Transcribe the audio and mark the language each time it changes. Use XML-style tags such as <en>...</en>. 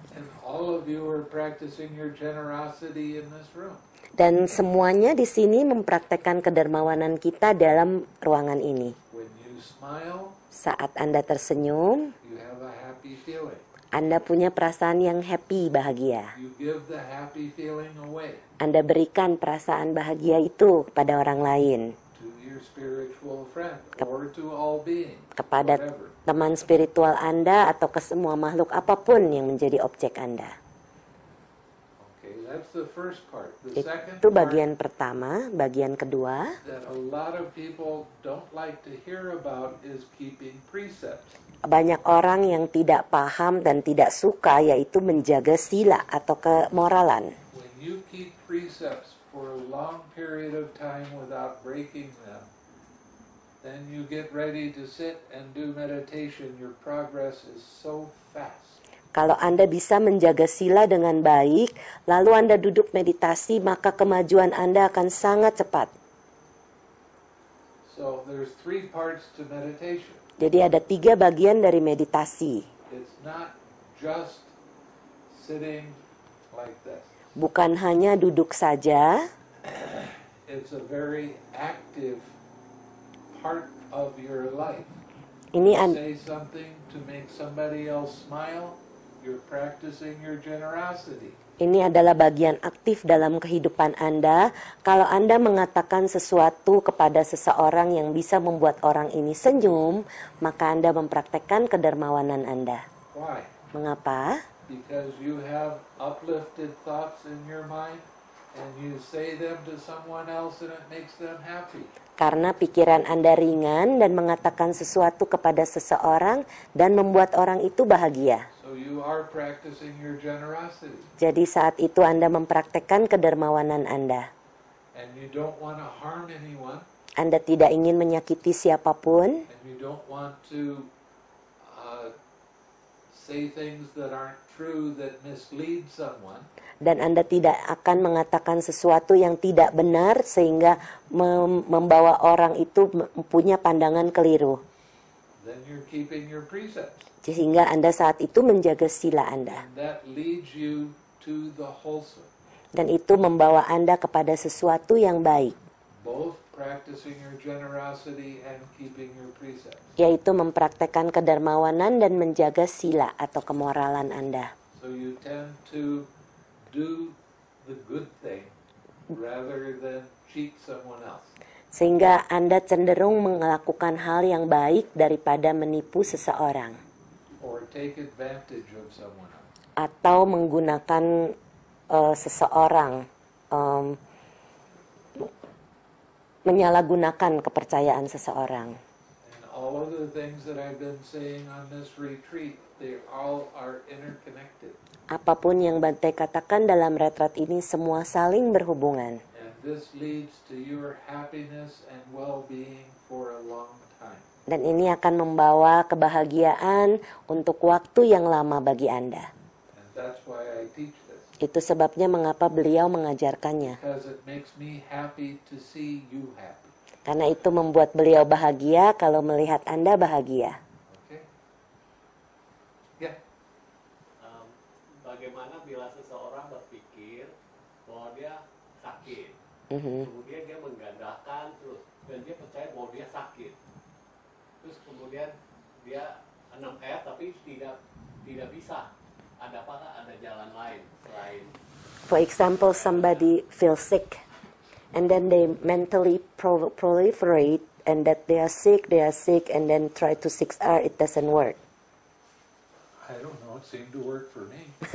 <en>And all of you are practicing your generosity in this room.</en> <id>Dan semuanya di sini mempraktekkan kedermawanan kita dalam ruangan ini.</id> <en>When you smile,</en> <id>Saat Anda tersenyum,</id> <en>you have a happy feeling.</en> <id>Anda punya perasaan yang happy, bahagia.</id> <en>You give the happy feeling away</en> <id>Anda berikan perasaan bahagia itu kepada orang lain,</id> <en>to your spiritual friend or to all beings,</en> <id>kepada</id> <en>whatever.</en> <id>teman spiritual Anda atau ke semua makhluk apapun yang menjadi objek Anda.</id> <en>Okay, that's the first part. The second</en> <id>Itu</id> <en>part</en> <id>bagian pertama. Bagian kedua,</id> <en>that a lot of people don't like to hear about is keeping precepts.</en> <id>banyak orang yang tidak paham dan tidak suka yaitu menjaga sila atau kemoralan.</id> <en>When you keep precepts for a long period of time without breaking them, then you get ready to sit and do meditation. Your progress is so fast.</en> <id>Kalau Anda bisa menjaga sila dengan baik, lalu Anda duduk meditasi, maka kemajuan Anda akan sangat cepat.</id> <en>So there's 3 parts to meditation.</en> <id>Jadi ada 3 bagian dari meditasi.</id> <en>It's not just sitting like this.</en> <id>Bukan hanya duduk saja,</id> <en>It's a very active part of your life.</en> <id>ini</id> <en>Say something to make somebody else smile, you're practicing your generosity.</en> <id>Ini adalah bagian aktif dalam kehidupan Anda. Kalau Anda mengatakan sesuatu kepada seseorang yang bisa membuat orang ini senyum, maka Anda mempraktekkan kedermawanan Anda.</id> <en>Why?</en> <id>Mengapa?</id> <en>Because you have uplifted thoughts in your mind and you say them to someone else and it makes them happy.</en> <id>Karena pikiran Anda ringan dan mengatakan sesuatu kepada seseorang dan membuat orang itu bahagia.</id> <en>So you are practicing your generosity.</en> <id>Jadi saat itu Anda mempraktekkan kedermawanan Anda.</id> <en>And you don't want to harm anyone</en> <id>Anda tidak ingin menyakiti siapapun,</id> <en>and you don't want to say things that aren't true that mislead someone.</en> <id>dan Anda tidak akan mengatakan sesuatu yang tidak benar sehingga membawa orang itu punya pandangan keliru.</id> <en>Then you're keeping your precepts.</en> <id>Sehingga Anda saat itu menjaga sila Anda.</id> <en>And that leads you to the wholesome.</en> <id>Dan itu membawa Anda kepada sesuatu yang baik,</id> <en>Both practicing your generosity and keeping your precepts.</en> <id>yaitu mempraktekkan kedermawanan dan menjaga sila atau kemoralan Anda.</id> <en>So you tend to do the good thing rather than cheat someone else.</en> <id>Sehingga Anda cenderung melakukan hal yang baik daripada menipu seseorang.</id> <en>or take advantage of someone else.</en> <id>Atau menggunakan seseorang, menyalahgunakan kepercayaan seseorang.</id> <en>And all of the things that I've been saying on this retreat, they all are interconnected.</en> <id>Apapun yang Bante katakan dalam retret ini semua saling berhubungan.</id> <en>And this leads to your happiness and well-being for a long time.</en> <id>Dan ini akan membawa kebahagiaan untuk waktu yang lama bagi Anda.</id> <en>And that's why I teach this.</en> <id>Itu sebabnya mengapa beliau mengajarkannya.</id> <en>Because it makes me happy to see you happy.</en> <id>Karena itu membuat beliau bahagia kalau melihat Anda bahagia.</id> <en>Okay? Yeah.</en> <id>Bagaimana bila seseorang berpikir bahwa dia sakit, Mhm. kemudian dia menggandakan terus, dan dia percaya bahwa dia sakit, terus kemudian dia 6R tapi tidak bisa. Apakah ada jalan lain selain?</id> <en>For example, somebody feels sick and then they mentally proliferate and that they are sick, and then try to 6R, it doesn't work. I don't know, it seemed to work for me.</en>